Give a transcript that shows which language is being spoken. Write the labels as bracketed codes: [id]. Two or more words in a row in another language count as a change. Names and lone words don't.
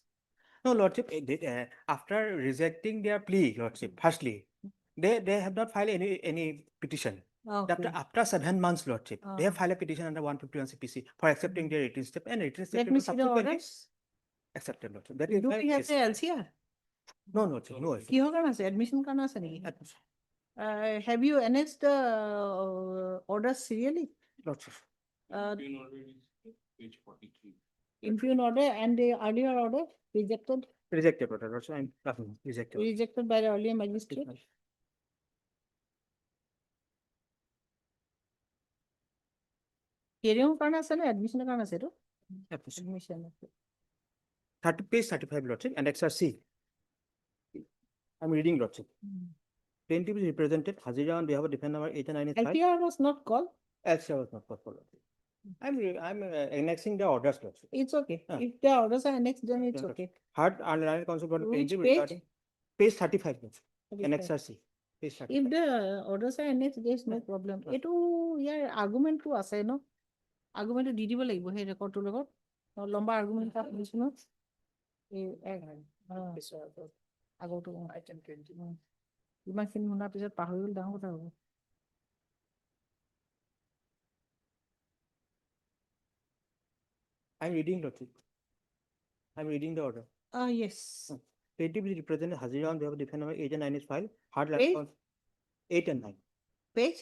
[en] No, lordship, after rejecting their plea, lordship, firstly, they have not filed any petition. Okay. After 7 months, lordship, they have filed a petition under 151 CPC for accepting their written statement, and written Let statement me was see the subsequently orders. accepted, lordship. That Do is we why have the yes. LCR? No, lordship, no. [as] কিহৰ কাৰণে আছে? Admission কাৰণে আছে নেকি? [en] Have you annexed the orders serially? Lordship. Page 43. Impugn order and the earlier order rejected? Rejected, lordship. I'm rejected. Rejected by the earlier magistrate? [as] Hearing কাৰণে আছে নে admission কাৰণে আছে এইটো? Admission আছে. [en] 30 page 35, lordship, and XRC. I'm reading, lordship. Plaintiff is represented Hazira on behalf of defendant number 8 and 9 is filed. LPR was not called? LCR was not called for, lordship. I'm annexing the orders, lordship. It's okay. If the orders are annexed, then it's Yeah, okay. Hard and counsel for the Which plaintiff page? regarding page 35, lordship, and 35. XRC. Page 35. If the orders are annexed, there is no problem. [as] এইটো ইয়াৰ argument টো আছে ন? Argument টো দি দিব লাগিব সেই ৰেকৰ্ডটোৰ লগত। লম্বা argument এটা শুনিছো ন? আগৰটো ইমানখিনি শুনাৰ পিছত পাহৰি গ'ল ডাঙৰ কথা হ'ব। [en] I'm reading, lordship. I'm reading the order. Yes. Plaintiff is represented Hazira on behalf of defendant number 8 and 9 is filed. Hard Page? 8 and 9. Page?